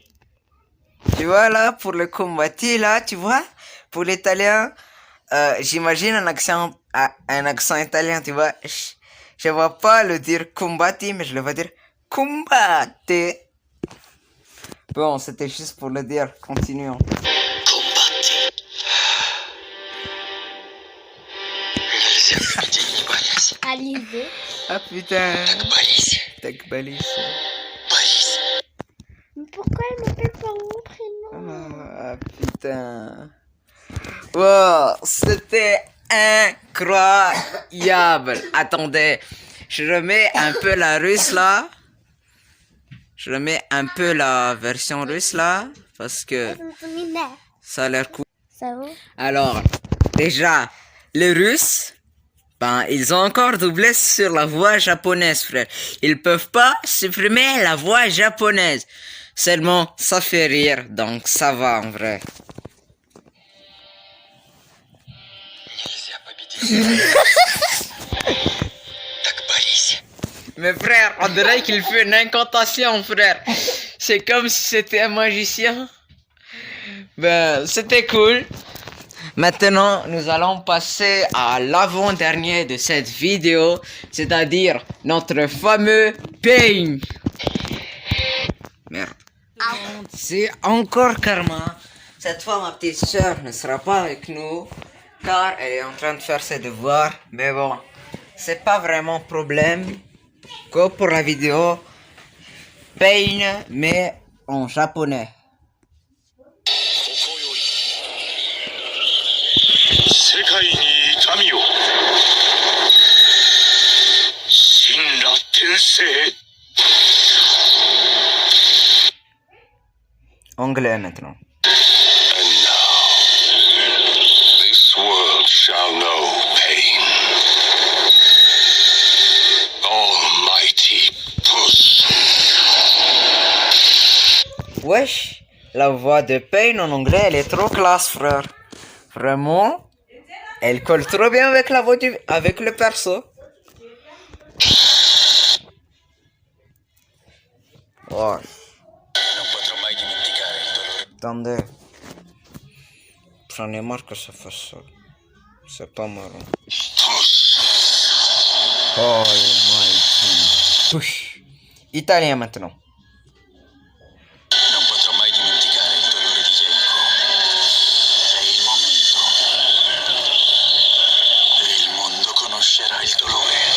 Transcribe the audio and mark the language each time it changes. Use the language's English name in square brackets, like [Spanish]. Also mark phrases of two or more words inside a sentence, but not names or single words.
[French] Tu vois là, pour le combattre là, tu vois, pour l'italien, j'imagine un accent italien, tu vois. Je vois pas le dire combattre, mais je le vais dire combattre. Bon, c'était juste pour le dire. Continuons. Combattez. [Russian] Нельзя победить, не боясь. [French] Alizé. Ah putain. [Russian] Борись. Tac Balis. Борись. [French] Mais pourquoi elle m'appelle par mon prénom? Ah putain. Wow, c'était incroyable. Attendez, je remets un peu la russe là. Je remets un peu la version russe là. Parce que ça a l'air cool. Ça va? Alors, déjà, les Russes, ben, ils ont encore doublé sur la voix japonaise, frère. Ils peuvent pas supprimer la voix japonaise. Seulement, ça fait rire, donc ça va en vrai. [Russian] Нельзя победить. Так борись. [French] Mais frère, on dirait qu'il fait une incantation, frère. C'est comme si c'était un magicien. Ben, c'était cool. Maintenant, nous allons passer à l'avant-dernier de cette vidéo, c'est-à-dire notre fameux Pain. Merde. C'est encore Karma. Cette fois, ma petite soeur ne sera pas avec nous, car elle est en train de faire ses devoirs. Mais bon, c'est pas vraiment problème. Comme pour la vidéo, Pain, mais en japonais. [Japanese] 世界に痛みを神羅転生 [French] Anglais maintenant. [English] And now this world shall know pain. Almighty Puss. [French] Wesh, la voix de Pain en anglais, elle est trop classe, frère. Vraiment, elle colle trop bien avec la voix avec le perso. Oh, [Italian] Non potrò mai dimenticare il dolore. [French] attendez. J'en ai marre que ça fasse ça. C'est pas marrant. [English] Puss. Oh my god. [French] Italien maintenant. [Italian] Non potrò mai dimenticare il dolore di Jericho. È il momento. E il mondo conoscerà il dolore.